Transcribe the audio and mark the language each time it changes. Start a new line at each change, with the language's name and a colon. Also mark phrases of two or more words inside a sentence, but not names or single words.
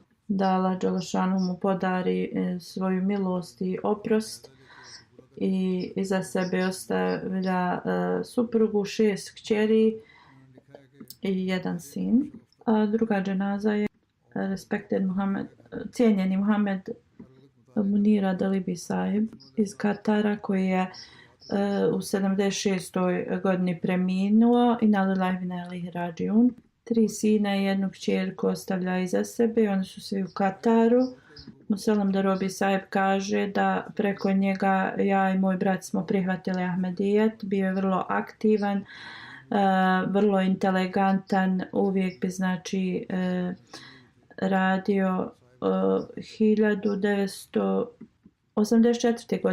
Bosnian: Da Allah dželešanu mu podari svoju milost i oprost i iza sebe ostavlja suprugu, 6 kćeri i 1 sin. A druga dženaza je cijenjeni Muhammed Munira Dalibi Sahib iz Katara koji je u 76. godini preminuo i
Arabic: إنا لله وإنا إليه راجعون.
Bosnian: 3 sina i 1 kćerku ostavlja iza sebe. Oni su svi u Kataru. Musallam Dalibi Sahib kaže da preko njega ja i moj brat smo prihvatili Ahmedijet. Bio je vrlo aktivan, vrlo inteligentan. Uvijek bi znači radio 1984.